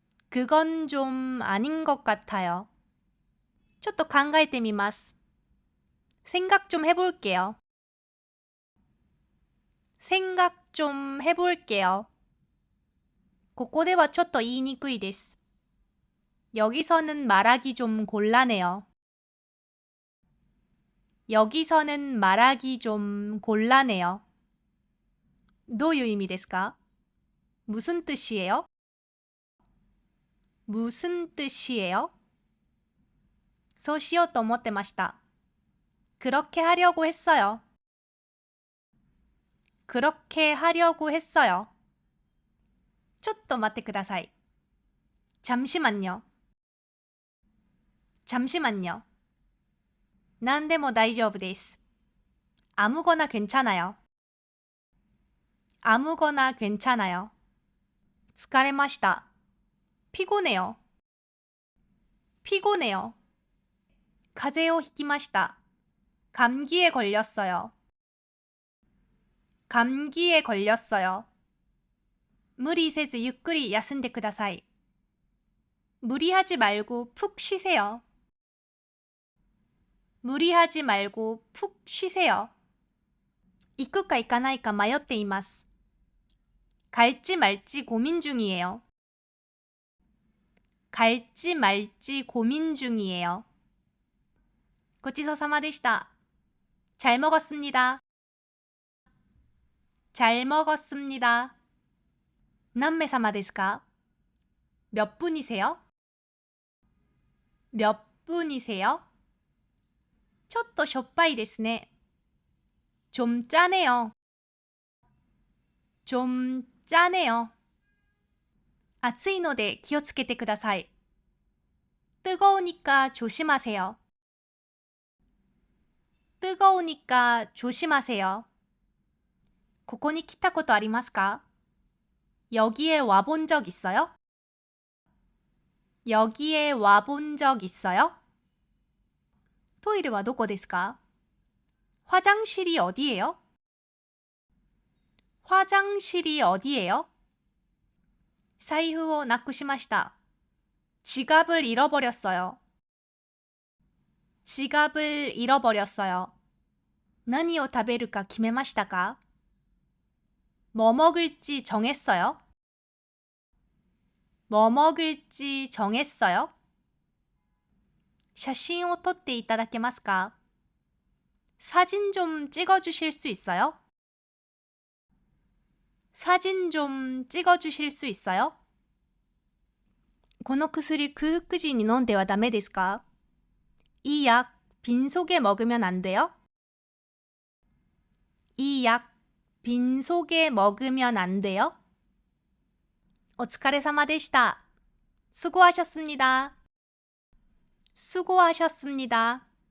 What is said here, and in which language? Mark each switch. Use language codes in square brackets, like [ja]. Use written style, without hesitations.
[ko] 그건 좀 아닌 것 같아요. [ja] ちょっと考えてみます。 [ko] 생각 좀 해볼게요. 생각 좀 해볼게요. [ja] ここではちょっと言いにくいです。 [ko] 여기서는 말하기 좀 곤란해요. 여기서는 말하기 좀 곤란해요. [ja] どういう意味ですか? [ko] 무슨 뜻이에요? 무슨 뜻이에요? [ja] そうしようと思ってました。 [ko] 그렇게 하려고 했어요. 그렇게 하려고 했어요. [ja] ちょっと待ってください。 [ko] 잠시만요. 잠시만요. [ja] 何でも大丈夫です。 [ko] 아무거나 괜찮아요. 아무거나 괜찮아요. [ja] 疲れました。 [ko] 피곤해요. 피곤해요. [ja] 가재をひきました。 [ko] 감기에 걸렸어요. 감기에 걸렸어요. [ja] 무리せずゆっくり休んでください。 [ko] 무리하지 말고 푹 쉬세요. 무리하지 말고 푹 쉬세요. [ja] 行くか行かないか迷っています。 [ko] 갈지 말지 고민 중이에요. 갈지 말지 고민 중이에요. [ja] ごちそうさまでした。 [ko] 잘 먹었습니다. 잘 먹었습니다. [ja] 何名様ですか? [ko] 몇 분이세요? 몇 분이세요? [ja] ちょっとしょっぱいですね。 [ko] 좀 짜네요. 좀 짜네요. [ja] 暑いので気をつけてください。 [ko] 뜨거우니까 조심하세요. 뜨거우니까 조심하세요. [ja] ここに来たことありますか? [ko] 여기에 와본 적 있어요? 여기에 와본 적 있어요? [ja] トイレはどこですか? [ko] 화장실이 어디예요? 화장실이 어디예요? [ja] 財布をなくしました。 [ko] 지갑을 잃어버렸어요. 지갑을 잃어버렸어요. [ja] 何を食べるか決めましたか? [ko] 뭐 먹을지 정했어요? 뭐 먹을지 정했어요? [ja] 写真を撮っていただけますか? [ko] 사진 좀 찍어주실 수 있어요? 사진 좀 찍어주실 수 있어요? [ja] この薬空腹時に飲んではダメですか? [ko] 이 약 빈속에 먹으면 안 돼요? 이 약 빈속에 먹으면 안 돼요? [ja] お疲れ様でした。 [ko] 수고하셨습니다. 수고하셨습니다.